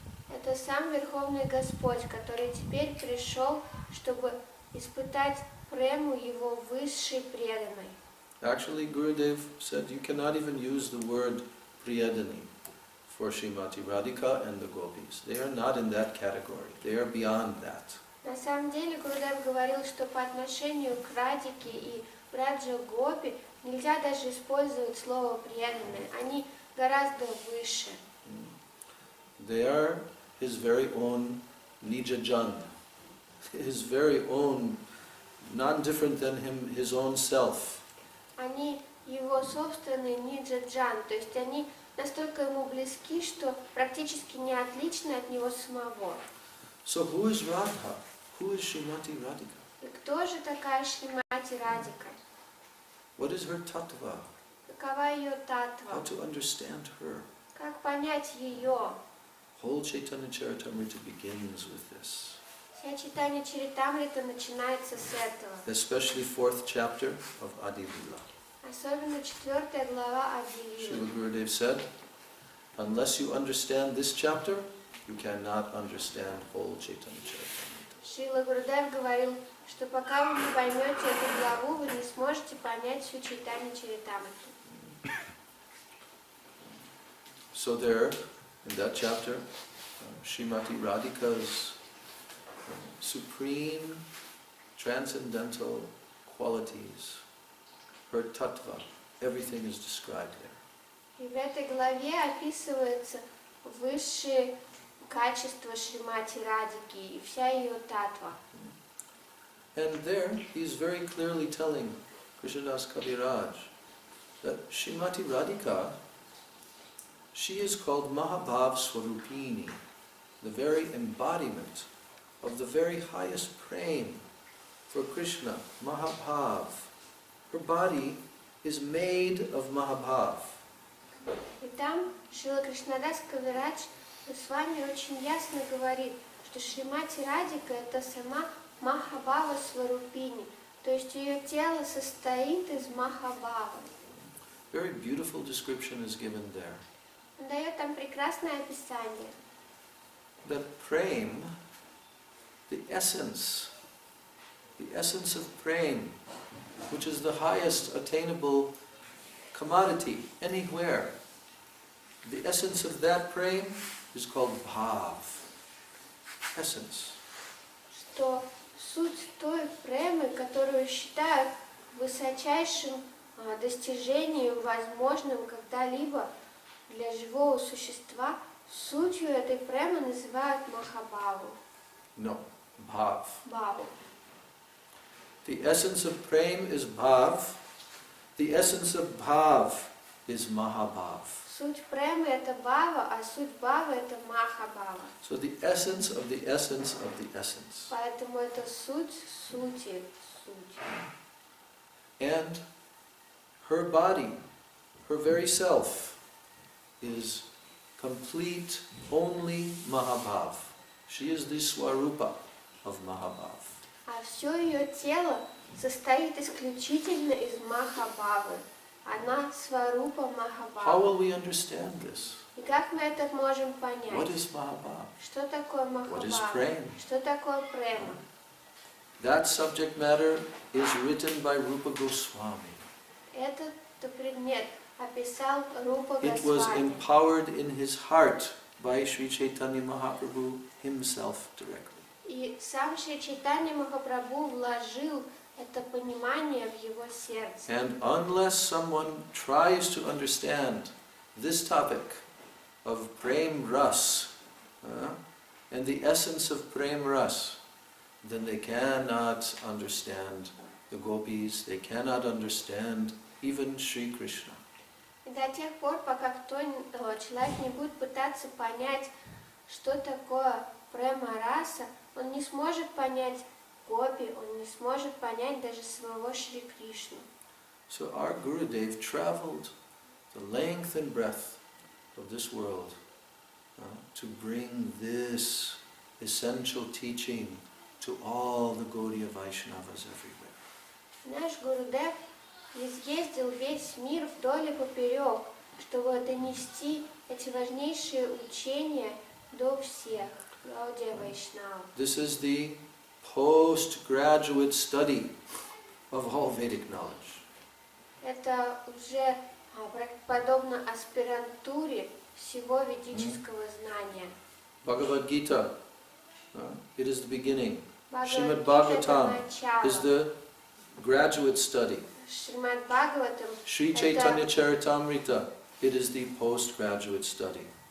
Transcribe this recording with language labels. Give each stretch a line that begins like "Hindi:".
Russian: Это сам Верховный Господь, который теперь пришел, чтобы испытать прему Его высшей преданной.
English: Actually, Gurudev said you cannot even use the word Priyadani for Srimati Radhika and the gopis. They are not in that category. They are beyond that.
Russian: На самом деле Гурудев говорил, что по отношению к Радике и Браджа Гопи нельзя даже использовать слово преданные. Они гораздо выше.
English: They are His very own Nijajan, His very own, not different than Him, His own self.
Russian: Они Его собственный Ниджаджан, то есть они настолько Ему близки, что практически не отличны от Него самого.
English: So who is Radha? Who is Srimati Radhika?
Russian: И кто же такая Шримати Радика?
English: What is her tattva?
Russian: Какова ее
English: How
Russian: татва?
English: to understand her?
Russian: Как понять ее?
English: Whole Chaitanya Charitamrita begins with this.
Russian: Вся читание Чаритамрита начинается с этого.
English: Especially 4th chapter of Adi Lila.
Russian: Особенно 4 глава Ади Лилы.
English: Srila Gurudev said, unless you understand this chapter, you cannot understand whole Chaitanya Charitamrita.
Russian: Шрила Гурудев говорил, что пока вы не поймете эту главу, вы не сможете понять всю читание Чаритамриту.
English: So there, in that chapter, Srimati Radhika's supreme transcendental qualities, her tattva, everything is described there.
Russian: И в этой главе описывается высшие качества Шримати Радики и вся ее татва.
English: And there, he's very clearly telling Krishnadas Kaviraj that Srimati Radhika, she is called Mahabhav Swarupini, the very embodiment of the very highest prema for Krishna, Mahabhav. Her body is made of Mahabhav.
Russian: И там Шрила Кришнадас Кавирадж с вами очень ясно говорит, что Шримати Радика это сама Махабхава Сварупини, то есть ее тело состоит из Махабхавы.
English: Very beautiful description is given there.
Russian: Он дает там прекрасное описание.
English: That prema, the essence of prema, which is the highest attainable commodity anywhere, the essence of that prema is called bhav, essence.
Russian: Что суть той премы, которую считают высочайшим достижением, возможным когда-либо для живого существа, сутью этой премы называют Махабхаву.
English: No, bhav.
Russian: Бхаву.
English: The essence of prema is bhav. The essence of bhav is mahabhav.
Russian: Суть премы это бхава, а суть бхавы это Махабхава.
English: So the essence of the essence of the essence.
Russian: Поэтому это суть сути, суть.
English: And her body, her very self, is complete only Mahabhav. She is the Swarupa of Mahabhav.
Russian: А все ее тело состоит исключительно из Махабхавы. Она Сварупа Махабхава.
English: How will we understand this?
Russian: И как мы это можем
English: What
Russian: понять?
English: is Mahabhav?
Russian: Что такое
English: What is
Russian: Махабхава?
English: prema?
Russian: Что такое према?
English: That subject matter is written by Rupa Goswami.
Russian: Этот предмет описал Рупа
English: It was
Russian: Госвами.
English: empowered in his heart by Sri Chaitanya Mahaprabhu himself directly.
Russian: И сам Шри Чайтанья Махапрабху вложил это понимание в его сердце.
English: And unless someone tries to understand this topic of Prem Ras and the essence of Prem Ras, then they cannot understand the gopis, they cannot understand even Sri Krishna.
Russian: И до тех пор, пока человек не будет пытаться понять, что такое према раса, он не сможет понять гопи, он не сможет понять даже самого Шри Кришну.
English: So our Gurudev traveled the length and breadth of this world to bring this essential teaching to all the Gaudiya Vaishnavas everywhere.
Russian: Наш Гурудев изъездил весь мир вдоль и поперек, чтобы донести эти важнейшие учения до всех, Гаудия Вайшнав.
English: This is the postgraduate study of all Vedic knowledge.
Russian: Это уже подобно аспирантуре всего ведического знания.
English: Bhagavad Gita, it is the beginning. Srimad
Russian: Бхагавад-гита
English: Bhagavatam is the graduate study.
Russian: Шримад Бхагаватам
English: Sri Chaitanya Charitamrita, it is the postgraduate study.